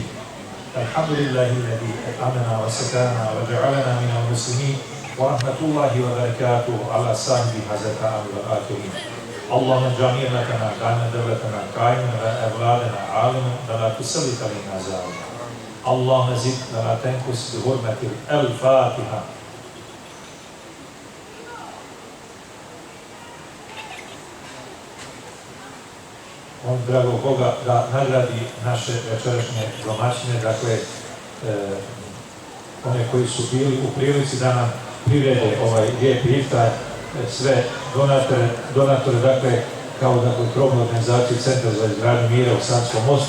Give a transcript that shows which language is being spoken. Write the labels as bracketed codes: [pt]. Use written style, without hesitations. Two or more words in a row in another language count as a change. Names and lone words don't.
[ar] الحمد لله الذي أطعمنا وسقانا وجعلنا من المسلمين ورحمة الله وبركاته على صاحب هذا الطعام والآخرين. اللهم اجعل نعمتنا كان دولتنا قائما على أولادنا عالما ولا تسلط علينا ظالما. اللهم زد ولا تنقص بحرمة الفاتحة. [bs] On dragog Boga da nagradi naše večerašnje domaćine, dakle one koji su bili u prilici da nam prirede ovaj lijepi iftar, sve donatore, dakle kao krovnu organizaciju Centra za izgradnju mira u Sanskom mostu.